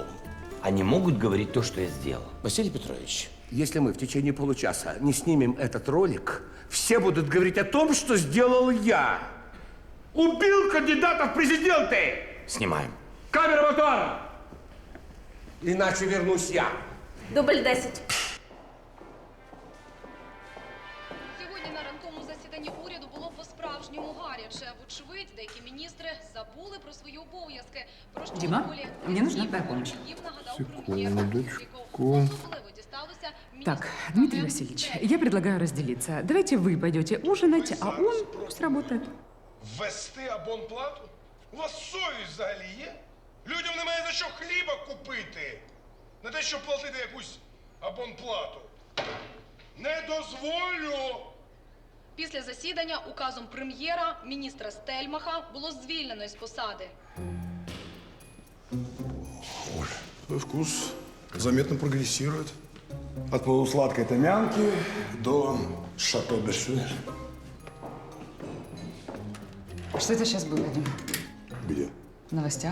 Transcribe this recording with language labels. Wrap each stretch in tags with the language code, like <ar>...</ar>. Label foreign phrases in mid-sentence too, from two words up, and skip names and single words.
<ru>Они могут говорить то, что я сделал. Василий Петрович, если мы в течение получаса не снимем этот ролик, все будут говорить о том, что сделал я. Убил кандидата в президенты! Снимаем. Камера мотора! Иначе вернусь я. Дубль 10.</ru> <uk>Сьогодні на ранковому засіданні уряду було по-справжньому гаряче. Вочевидь, деякі міністри забули про свої обов'язки. Про що</uk> <ru>Дима,</ru> <uk>доволі</uk> <ru>мне нужна твоя помощь.</ru> <uk>їм нагадав</uk> <ru>Секундочку. Так, Дмитрий Васильевич, я предлагаю разделиться. Давайте вы пойдете ужинать, а он пусть работает.</ru> <uk>Ввести абонплату? У вас совість взагалі є? Людям немає за що хліба купити. Не те, щоб платити якусь абонплату. Не дозволю! Після засідання указом прем'єра міністра Стельмаха було звільнено із посади.</uk> <ru>Твой вкус заметно прогрессирует. От полусладкой томянки до шато Бесюэль. Что это сейчас было, Дима? Где? В новостях?</ru>